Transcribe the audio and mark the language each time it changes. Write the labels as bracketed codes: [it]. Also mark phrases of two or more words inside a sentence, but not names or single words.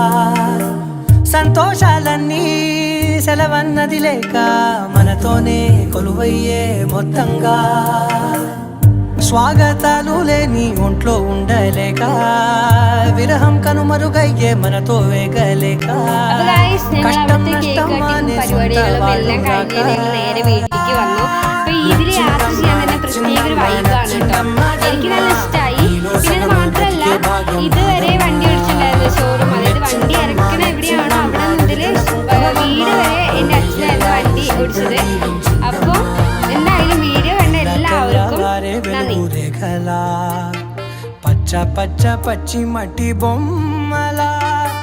[te] సంతోషాలన్నీ సెలవన్నది లేక మనతోనే కొలువయ్యే మొత్తంగా స్వాగతాలు లేని ఒంట్లో ఉండలేక విరహం కనుమరుగయ్యే మనతో వేగలేక కష్టం నష్టం అనే [ml] നേരെ വീട്ടിലേക്ക് വന്നു. അപ്പൊ ഇതില് യാത്ര ചെയ്യാൻ തന്നെ പ്രത്യേക ഒരു വൈബാണ് കേട്ടോ. എനിക്ക് നല്ല ഇഷ്ടമായി. പിന്നെ മാത്രല്ല ഇതുവരെ വണ്ടി ഓടിച്ചിട്ടുണ്ടായിരുന്നു ഷോറൂം. അതായത് വണ്ടി ഇറക്കണ എവിടെയാണോ അവിടെ മുതല് വീട് വരെ എന്റെ അച്ഛനായിരുന്നു വണ്ടി ഓടിച്ചത്. അപ്പൊ എന്തായാലും വീഡിയോ കണ്ട എല്ലാവർക്കും നന്ദി. [te] పచ్చ పచ్చ పచ్చి మట్టి బొమ్మలా